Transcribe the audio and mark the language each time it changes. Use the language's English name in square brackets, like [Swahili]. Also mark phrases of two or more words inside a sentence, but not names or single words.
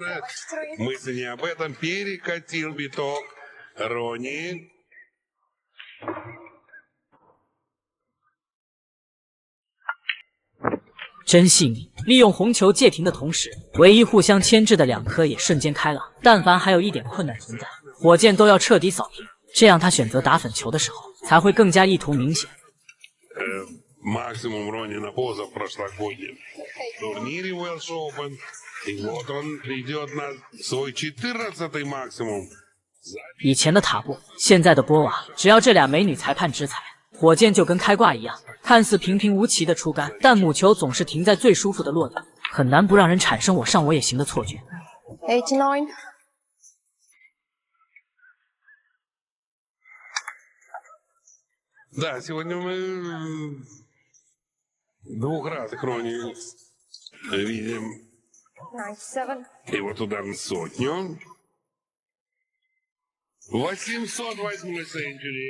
[Chinese] 真细腻，利用红球借停的同时，唯一互相牵制的2颗也瞬间开朗。但凡还有一点困难存在，火箭都要彻底扫平，这样他选择打粉球的时候才会更加意图明显。 [Russian] Максимум Ронина позапрошлогоднем турнире Welsh Open. И вот он идет на свой 14-й максимум. [Chinese] 以前的塔布，现在的波娃，只要这俩美女裁判执裁，火箭就跟开挂一样，看似平平无奇的出杆，但母球总是停在最舒服的落点，很难不让人产生我上我也行的错觉。 [Russian] 89. Да, сегодня мы двухразовых Рони видим. 97. И вот удар на сотню. 808 century.